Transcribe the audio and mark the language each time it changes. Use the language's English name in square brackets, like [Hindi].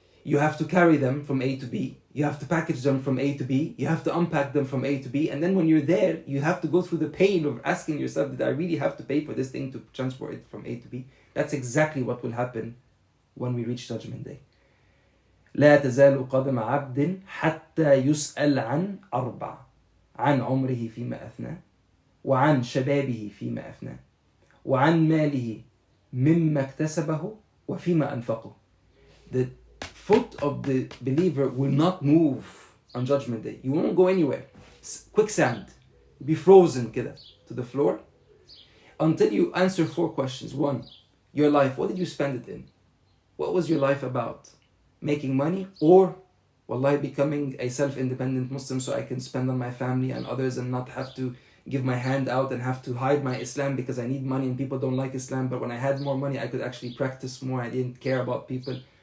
[English] You have to carry them from A to B. You have to package them from A to B. You have to unpack them from A to B. And then when you're there, you have to go through the pain of asking yourself, did I really have to pay for this thing to transport it from A to B? That's exactly what will happen when we reach Judgment Day. [Arabic] لا تزال قدم عبد حتى يسأل عن 4: عن عمره فيما أفناه، وعن شبابه فيما أفناه، وعن ماله مما اكتسبه وفيما أنفقه. [English] The foot of the believer will not move on Judgment Day. You won't go anywhere. Quicksand. You'll be frozen kida, to the floor until you answer 4 questions. 1, your life. What did you spend it in? What was your life about? Making money, or wallahi becoming a self-independent Muslim so I can spend on my family and others and not have to give my hand out and have to hide my Islam because I need money and people don't like Islam, but when I had more money I could actually practice more. I didn't care about people.